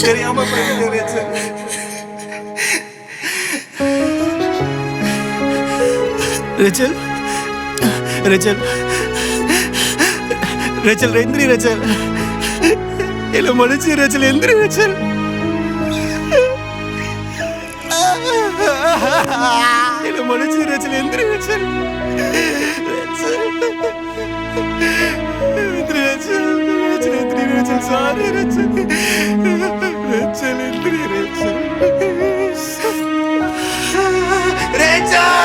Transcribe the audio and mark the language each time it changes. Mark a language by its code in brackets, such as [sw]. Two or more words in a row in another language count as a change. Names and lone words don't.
[ta] தெரியாம போயிட்டேன் Recep. Rachel. Rachel. Rachel, எந்திரி Rachel. என்ன மன்னிச்சு Rachel, எந்திரி Rachel. என்ன மன்னிச்சு Rachel, எந்திரி Rachel. Rachel, sorry Rachel. Rachel, எந்திரி Rachel. Rachel!